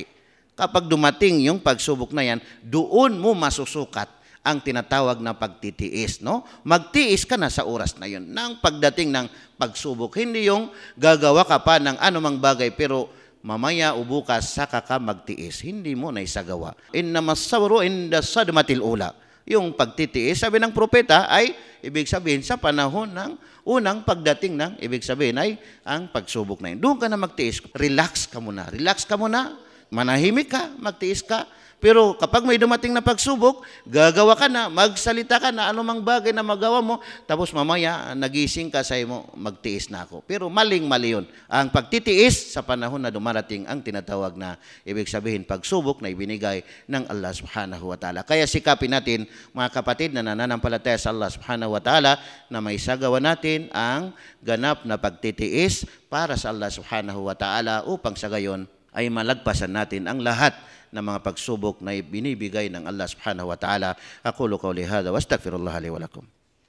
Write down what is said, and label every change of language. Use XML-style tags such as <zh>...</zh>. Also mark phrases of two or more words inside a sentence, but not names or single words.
<tl>Kapag dumating yung pagsubok na yan, doon mo masusukat ang tinatawag na pagtitiis. No? Magtiis ka na sa oras na yun ng pagdating ng pagsubok. Hindi yung gagawa ka pa ng anumang bagay pero mamaya o bukas saka ka magtiis. Hindi mo na isagawa.</tl> <ar>إنما الصبر عند الصدمة الأولى.</ar> <tl>Yung pagtitiis, sabi ng propeta ay ibig sabihin sa panahon ng unang pagdating ng ibig sabihin ay ang pagsubok na yun. Doon ka na magtiis. Relax ka muna. Manahimik ka, magtiis ka. Pero kapag may dumating na pagsubok, gagawa ka na, magsalita ka na, anumang bagay na magawa mo, tapos mamaya nagising ka sa mo, magtiis na ako. Pero maling-mali yun. Ang pagtitiis sa panahon na dumarating ang tinatawag na ibig sabihin pagsubok na ibinigay ng</tl> <ar>الله سبحانه وتعالى.</ar> <tl>Kaya sikapin natin, mga kapatid na nananampalataya sa</tl> <ar>الله سبحانه وتعالى,</ar> <tl>na may sagawa natin ang ganap na pagtitiis para sa</tl> <ar>الله سبحانه وتعالى</ar> <tl>upang sa gayon ay malagpasan natin ang lahat ng mga pagsubok na binibigay ng</tl> <ar>الله سبحانه وتعالى. أقول قولي هذا وأستغفر الله لي ولكم.</ar>